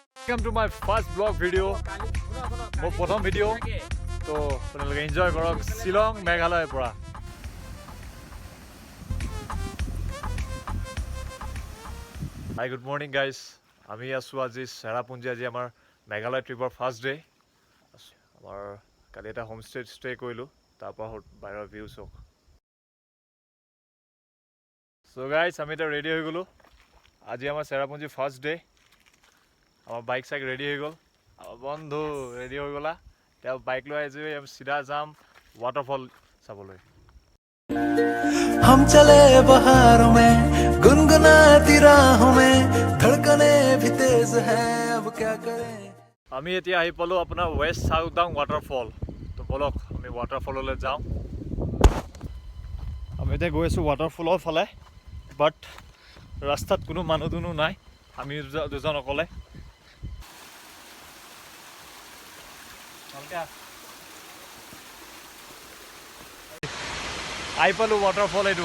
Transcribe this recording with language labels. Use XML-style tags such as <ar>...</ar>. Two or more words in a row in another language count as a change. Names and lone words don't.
<en>welcome to my first vlog video.</en> <as>মোৰ প্ৰথম ভিডিও তো আপোনালোকে এনজয় কৰক শিলং মেঘালয়ৰ পৰা।</as> <en>Hi, good morning guys.</en> <as>আমি আছো আজি চেৰাপুঞ্জী। আজি আমাৰ মেঘালয় ট্ৰিপৰ ফাৰ্ষ্ট ডে। আমাৰ কালি এটা হোম ষ্টে কৰিলোঁ, তাৰপৰা বাহিৰৰ ভিউ চাওক।</as> <en>So guys,</en> <as>আমি এটা ৰেডি হৈ গ'লোঁ। আজি আমাৰ চেৰাপুঞ্জী ফাৰ্ষ্ট ডে। আমাৰ বাইক চাইক ৰেডি হৈ গ'ল। আমাৰ বন্ধু ৰেডি হৈ গ'লা। তেওঁ বাইক লৈ আজি আমি চিধা যাম ৱাটাৰফল চাবলৈ।</as> <hi>हम चले बहारों में गुनगुनाती राहों में धड़कने भी तेज है अब क्या करें।</hi> <as>আমি এতিয়া আহি পালোঁ আপোনাৰ ৱেষ্ট চাউদাং ৱাটাৰফল। তো বলক আমি ৱাটাৰফললৈ যাওঁ। আমি এতিয়া গৈ আছোঁ ৱাটাৰফলৰ ফালে, বাট ৰাস্তাত কোনো মানুহ দুনুহ নাই, আমি দুজন অকলে। আহি পালোঁ ৱাটাৰফল। এইটো</as>